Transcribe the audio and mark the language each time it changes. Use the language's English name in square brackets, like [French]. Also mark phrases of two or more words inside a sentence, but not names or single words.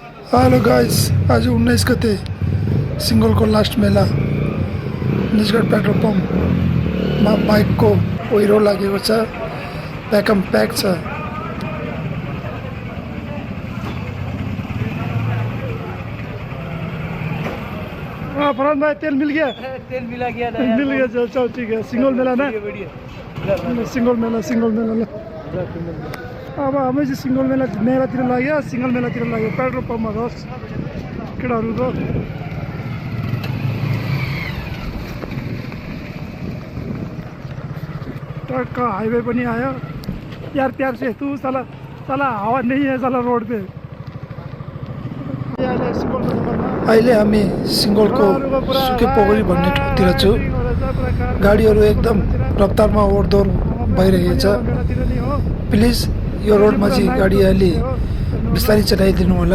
[Nepali] हेलो गाइस, आज 19 गते सिङ्गलको लास्ट मेला निजगढ पेट्रोल पम्पमा बाइकको ओहिरो लागेको छ। प्याकम प्याक छ। [Hindi] फरहान भाई तेल मिल गया? तेल मिला गया था मिल गया, चल चल ठीक है। [Nepali] सिंगल मेला ना, सिंगल मेला अब हामी चाहिँ सिंगल मेलातिर लाग्यो। सिंगल मेलातिर लाग्यो पेट्रोल पम्पमा रस केटाहरूको। ट्रक का हाईवे पनि आयो यार। [Hindi] प्यार से तू साला साला हावा नहीं है साला रोड पे। [Nepali] अहिले हामी सिङ्गलको सुके पोखरी भन्ने ठाउँतिर छु। गाडीहरू एकदम रफ्तारमा ओहोरदोहोर भइरहेछ। प्लिज यो रोडमा चाहिँ गाडी अलि बिस्तारै चलाइदिनु होला।